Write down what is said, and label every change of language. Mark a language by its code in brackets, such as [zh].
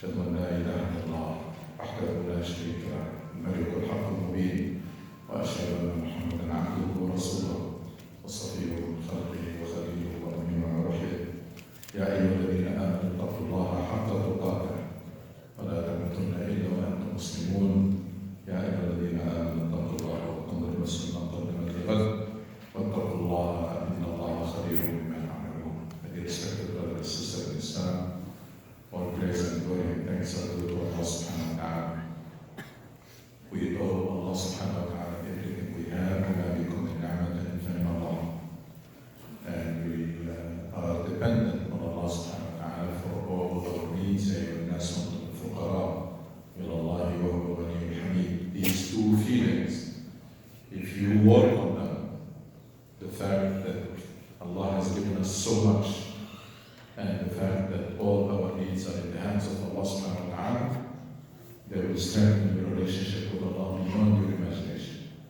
[ar] أن لا إله إلا الله وحده لا شريك له الملك الحق المبين وأشهد أن محمدا عبده ورسوله وصفيه من خلقه وخليله وأمينه وروحه يا أيها الذين آمنوا اتقوا الله حق تقاته ولا تموتن إلا وأنتم مسلمون يا أيها الذين آمنوا اتقوا الله وانظروا نفس ما قدمت لغد واتقوا الله إن الله خبير بما تعملون. [en] Dear respected brothers and sisters in Islam, all praise and glory and thanks are due to Allah subhanahu wa ta'ala. We owe Allah subhanahu wa ta'ala everything we have, [ar] وما بكم من نعمة فمن الله. [en] And we are dependent on Allah subhanahu wa ta'ala for all our needs. [ar] الناس الفقراء إلى الله وهو الغني الحميد. [en] These two feelings, if you work on them, the fact that Allah has given us so much, and the fact that all our needs are in the hands of Allah subhanahu wa ta'ala, they will strengthen your relationship with Allah beyond your imagination.